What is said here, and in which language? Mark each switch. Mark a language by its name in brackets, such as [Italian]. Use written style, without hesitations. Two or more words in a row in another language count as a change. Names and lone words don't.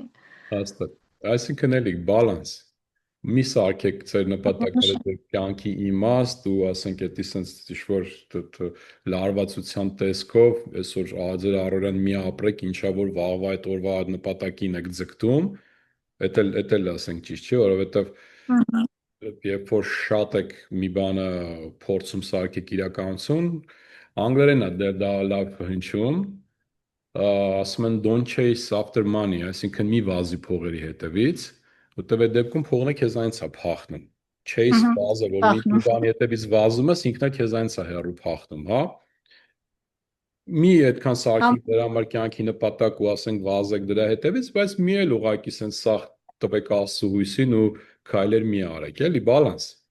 [Armenian] Հաստատ։ Այսինքն էլի բալանս։ Մի սարքեք ձեր նպատակները, ձեր կյանքի իմաստ ու ասենք էդի sense ինչ-որ լարվածության տեսքով այսօր ձեր առօրյան մի ապրեք, ինչա որ վաղվա այդ օրվա նպատակին եք ձգտում, էդ էլ ասենք ճիշտ չի, որովհետև Ահա, երբ որ շատ եք մի բանը փորձում սարքեք իրականություն, անգլերեն է դա լավ հնչում, ասում են [English] don't chase after money, [Armenian] այսինքն մի վազի փողերի հետևից, որտեղ այդ դեպքում փողն է քեզանից է փախնում։ Chase ահա, վազը, որ մի փախնում։ բանի հետևից վազում ես, ինքնա քեզանից է հեռու փախնում, հա։ Մի այդքան Համ- սարքի դրա համար կյանքի նպատակ ու ասենք վազեք դրա հետևից, բայց մի էլ ուղակի սենց սախ տվեք Աստծո հույսին ու քայլեր մի արեք, էլի բալանս։